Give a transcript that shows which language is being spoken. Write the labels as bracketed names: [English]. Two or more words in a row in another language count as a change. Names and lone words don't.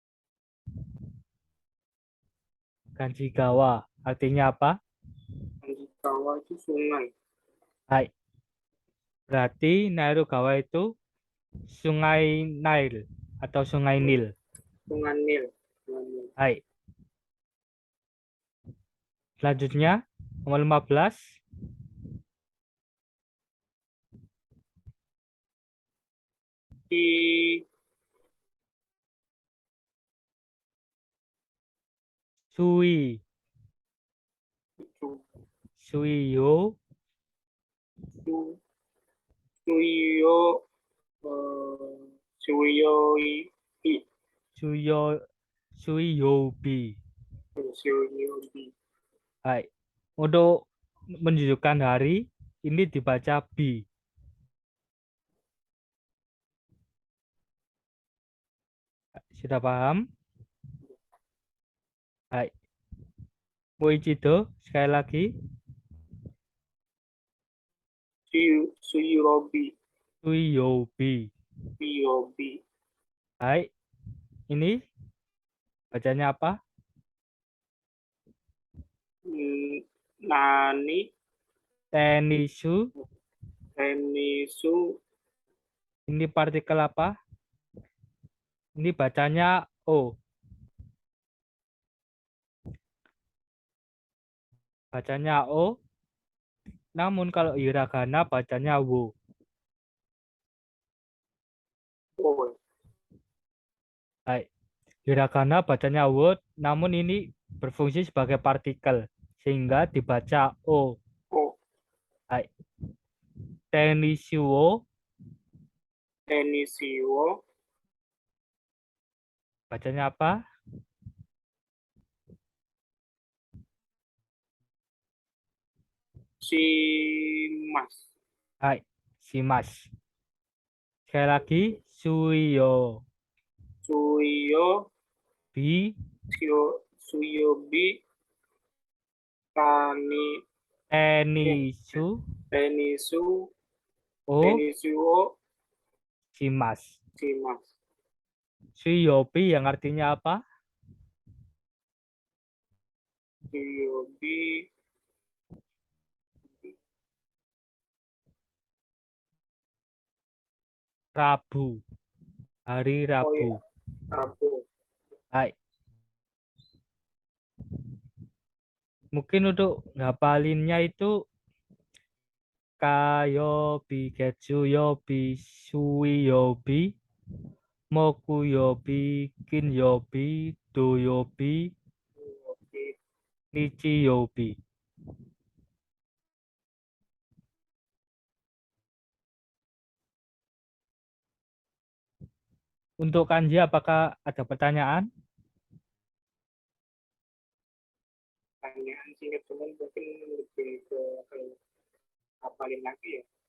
[Indonesian] Kanji gawa, artinya apa? Kawa itu sungai. [Japanese] Hai. [Indonesian] Berarti Nairugawa itu Sungai Nile atau Sungai Nil. Sungai Nil. Sungai Nil. [Japanese] Hai. [Indonesian] Selanjutnya, nomor 15. Di [Japanese] Sui. Su, Suiyo. 水、水曜、水曜、い, 水曜。水曜日. 水曜、い. Hai. [Indonesian] Untuk menunjukkan hari, ini dibaca bi. Sudah paham? [Japanese] はい。もう一度, [Indonesian] sekali lagi. [Japanese] Suyobi, Suiyobi. Suyobi. Hai. [Indonesian] Ini bacanya apa? [Japanese] Nani, Tenisu. Tenisu, [Indonesian] Ini partikel apa? Ini bacanya O. Bacanya O. Namun kalau hiragana bacanya wo. [Japanese] O, Hai. [Indonesian] Hiragana bacanya wo, namun ini berfungsi sebagai partikel sehingga dibaca O. [Japanese] O, はい。テニスを Tenisiwo, [Indonesian] bacanya apa? [Japanese] Shimas, はい。します. [Indonesian] Sekali lagi [Japanese] suyo Suyo, bi 水曜日、タニ, tenisu Tenisu, o Tenisuo, shimas. Shimas, [Indonesian] Suyobi yang artinya apa? [Japanese] Suyobi, [Indonesian] Rabu. Hari oh Rabu. ya, Rabu, [Japanese] Hai. [Indonesian] Mungkin untuk ngapalinnya itu [Japanese] 火曜日、月曜日、水曜日、木曜日、金曜日、土曜日, Suyobi, nichiyobi. [Indonesian] Untuk kanji apakah ada pertanyaan? pertanyaan singkat cuman mungkin lebih ke hafalin lagi ya.